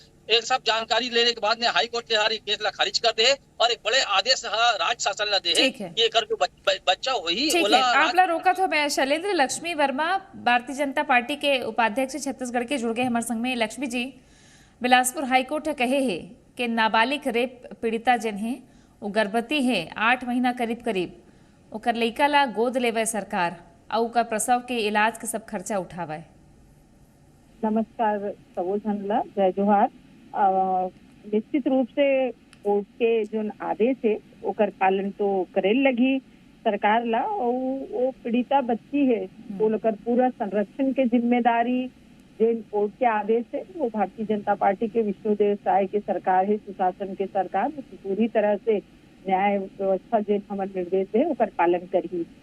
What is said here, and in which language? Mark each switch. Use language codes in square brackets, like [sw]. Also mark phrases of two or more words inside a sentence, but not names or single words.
[hne] एक सब जानकारी लेने के बाद ने हाई कोर्ट हर केस ला खारिज कर दे और एक बड़े आदेश राज्य शासन ला दे है कि एकर जो बच्चा वही ओला आप ला रोका तो मैं शैलेंद्र लक्ष्मी वर्मा भारतीय जनता पार्टी के उपाध्यक्ष छत्तीसगढ़ के जुड़ गए हमारे संग में। लक्ष्मी जी, बिलासपुर हाईकोर्ट कहे है कि नाबालिग रेप पीड़िता जिन है वो गर्भवती है 8 महीना करीब करीब, ओकर लइका ला गोद लेवे सरकार और ओकर प्रसव के इलाज के सब खर्चा उठावे। नमस्कार सबो झन ला जय जोहार। निश्चित रूप से कोर्ट के जो आदेश है ओकर पालन तो करेल लगी सरकार ला और वो पीड़िता बच्ची है वो लोग पूरा संरक्षण के जिम्मेदारी जिन कोर्ट के आदेश है वो भारतीय जनता पार्टी के विष्णुदेव साय के सरकार है, सुशासन के सरकार पूरी तरह से न्याय व्यवस्था जिन हमारे निर्देश है ओकर पालन करी।